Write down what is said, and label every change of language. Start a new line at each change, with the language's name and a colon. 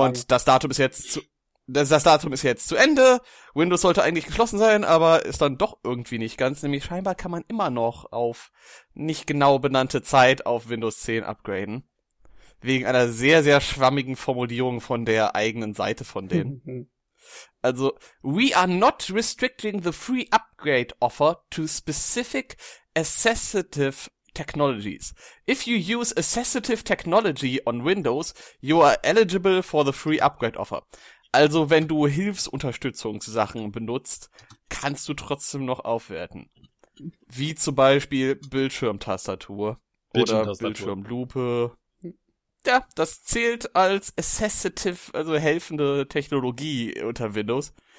German: Und das Datum ist jetzt zu Ende. Windows sollte eigentlich geschlossen sein, aber ist dann doch irgendwie nicht ganz. Nämlich scheinbar kann man immer noch auf nicht genau benannte Zeit auf Windows 10 upgraden. Wegen einer sehr, sehr schwammigen Formulierung von der eigenen Seite von denen.
English: Also, we are not restricting the free upgrade offer to specific accessitive technologies. If you use accessitive technology on Windows, you are eligible for the free upgrade offer.
German: Also, wenn du Hilfsunterstützungssachen benutzt, kannst du trotzdem noch aufwerten. Wie zum Beispiel Bildschirmtastatur oder Bildschirmlupe. Ja, das zählt als accessitive, also helfende Technologie unter Windows.